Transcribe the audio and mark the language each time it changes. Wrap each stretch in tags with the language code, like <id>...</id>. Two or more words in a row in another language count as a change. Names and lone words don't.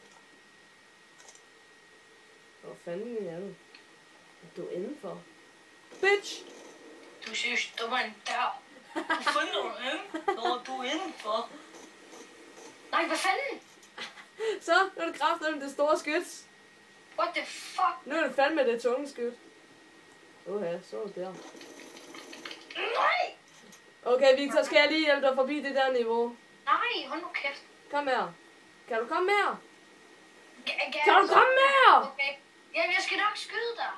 <da>Hvor fanden er du? Du er indenfor. Bitch! Du synes, du var en dør. Hvor fanden er du inde? Når du er indenfor. Nej, hvad fanden? Så, nu er det kraftigt med det store skyts.</da> <en>What the fuck?</en> <da>Nu er det fandme det tunge skyt. Ja, så er det der. Nej! Okay, Victor, skal jeg lige hjælpe dig forbi det der niveau? Nej, hold nu kæft. Kom her. Kan du komme her? Kan du komme her? Okay. Jamen, jeg skal nok skyde dig.</da>